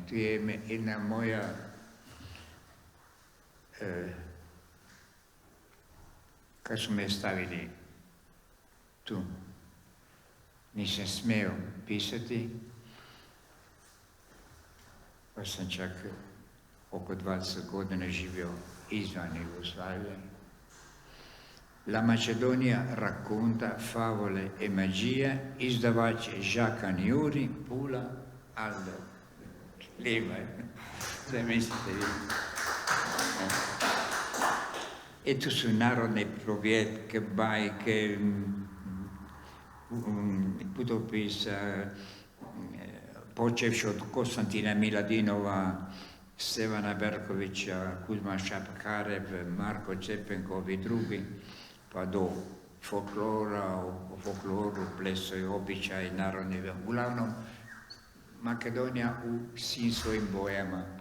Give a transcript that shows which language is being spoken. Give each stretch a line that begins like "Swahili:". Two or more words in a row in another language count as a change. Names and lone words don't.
Croatian: To je jedna moja kad su me stavili tu, nisam smio pisati, pa sam čak oko 20 godina živio izvan Jugoslavije. La Macedonia racconta favole e magia, izdavač Jacques Anjuri, Pula, Aldo. Lima, da mislite vi. E tu su narodne provjetke, bajke, putopisa, počevši od Konstantina Miladinova, Stevana Berkovića, Kuzma Šapkarev, Marko Čepenkov i drugi, pa do folklora, o folkloru, plesovi, običaj, narodni, uglavnom Makedonija u svim svojim bojama.